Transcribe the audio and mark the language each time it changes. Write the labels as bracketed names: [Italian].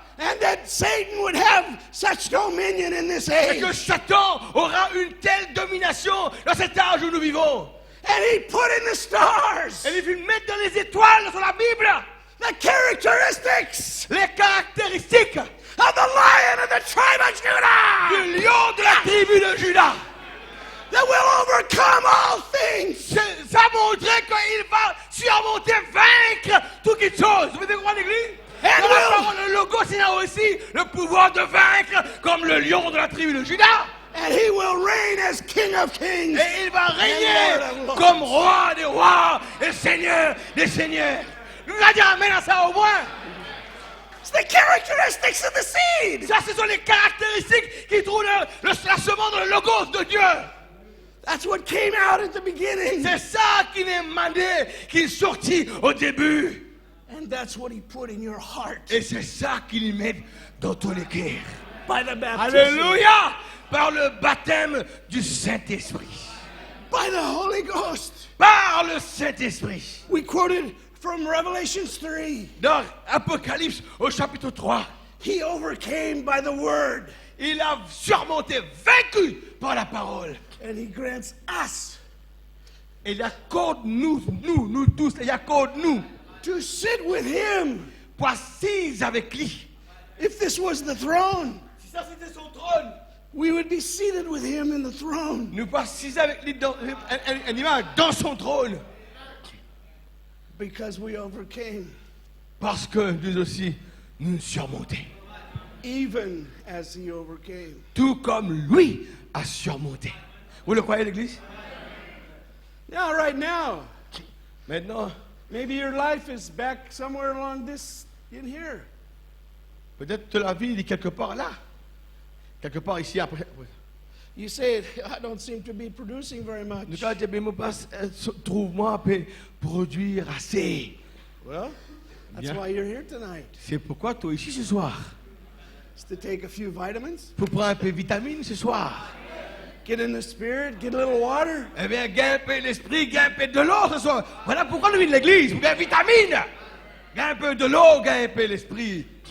[English] And that Satan would have such dominion in this [French] Et que [English] age. [French] Satan aura une telle domination dans cet âge où nous vivons. [English] And he put in the stars [French] Et il veut mettre dans les étoiles sur la Bible [English] the characteristics [French] les caractéristiques [English] of the lion of the tribe of Judah [French] du lion de la tribu de Judas. [English] that will overcome all things. [French] Ça montrait qu'il va surmonter, vaincre toute chose. Vous pouvez croire l'église? Et Dans la nous- parole, le logos, il a aussi le pouvoir de vaincre comme le lion de la tribu de Judas. [English] And he will reign as King of Kings. [French] Et il va [English] And Lord of [French] régner [English] Lords. [French] comme roi des rois et seigneur des seigneurs. Nous allons dire amen à ça au moins. [English] It's the characteristics of the seed. [French] Ça, ce sont les caractéristiques qui trouvent la semence dans le logos de Dieu. [English] That's what came out at the beginning. [French] C'est ça qui est mandé, qui est sorti au début. [English] And that's what he put in your heart [French] Et c'est ça qu'il met dans ton cœur. [English] by the baptism, [French] Alléluia! Par le baptême du Saint-Esprit. [English] by the Holy Ghost. [French] Par le Saint-Esprit. [English] We quoted from Revelations 3. [French] Dans Apocalypse au chapitre 3, [English] He overcame by the word, [French] il a surmonté, vaincu par la parole. [English] and he grants us [French] Et il accorde nous tous, il accorde nous [English] to sit with him. [French] pour assises avec lui. [English] If this was the throne, [French] Si ça c'était son trône, [English] we would be seated with him in the throne [French] nous pas assises avec lui dans, un image dans son trône. [English] because we overcame, [French] Parce que nous aussi, nous surmontons. [English] even as he overcame. [French] Tout comme lui a surmonté. Vous le croyez, l'église? [English] Now, right now, [French] Maintenant, [English] maybe your life is back somewhere along this in here. [French] peut-être que la vie est quelque part là. Quelque part ici après. [English] You say, I don't seem to be producing very much. [French] Nous allons dire, mais trouve-moi un peu produire assez. [English] Well, that's [French] Bien. [English] why you're here tonight. [French] C'est pourquoi tu es ici ce soir. [English] It's to take a few vitamins, [French] Pour prendre un peu de vitamine ce soir. [English] get in the spirit, get a little water, [French] Eh bien, gagne un peu l'esprit, gagne un peu de l'eau ce soir. Voilà pourquoi nous venons de l'église, pour gagner vitamine. Gagne un peu de l'eau, gagne un peu l'esprit.